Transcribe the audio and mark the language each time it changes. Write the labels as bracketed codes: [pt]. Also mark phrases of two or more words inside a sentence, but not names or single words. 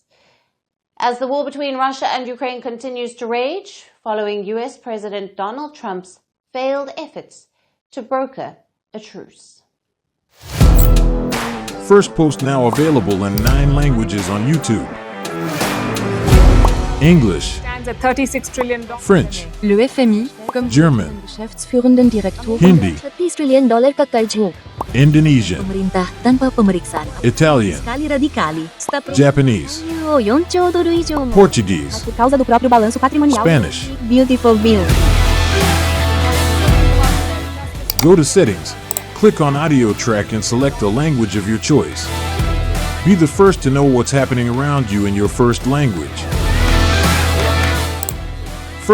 [en] As the war between Russia and Ukraine continues to rage, following US President Donald Trump's failed efforts to broker a truce. Firstpost now available in 9 languages on YouTube. English, $36 trillion. French, [fr] Le FMI, comme [en] German, [de] Geschäftsführenden Direktor, [en] Hindi, [hi] $30 trillion ka karjo. [en] Indonesian, [id] Pemerintah tanpa pemeriksaan. [en] Italian, [it] Fiskali radikali. [en] Japanese, $1 Portuguese, [pt] por causa do próprio balanço patrimonial. [en] Spanish. Beautiful bill. Go to Settings, click on Audio Track and select the language of your choice. Be the first to know what's happening around you in your first language.